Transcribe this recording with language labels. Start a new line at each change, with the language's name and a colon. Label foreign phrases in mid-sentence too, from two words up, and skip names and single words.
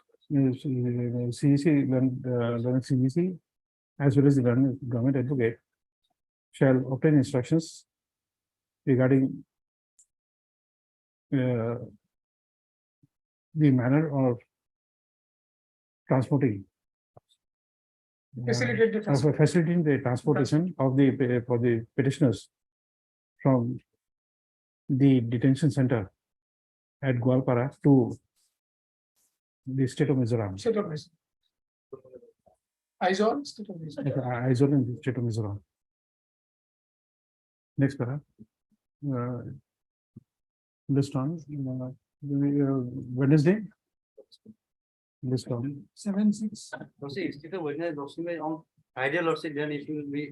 English: CEC, learned CEC, as well as the learned government advocate shall obtain instructions regarding the manner of transporting. Facilitate the transport. Facilitating the transportation of the, for the petitioners from the detention center at Gwalpara to the state of Mizoram. State of Mizoram. Aizawl, state of Mizoram. Aizawl in the state of Mizoram. Next para. List on Wednesday. List on 7/6. Lordship, if the witness, Lordship, may on ideal Lordship, then it will be.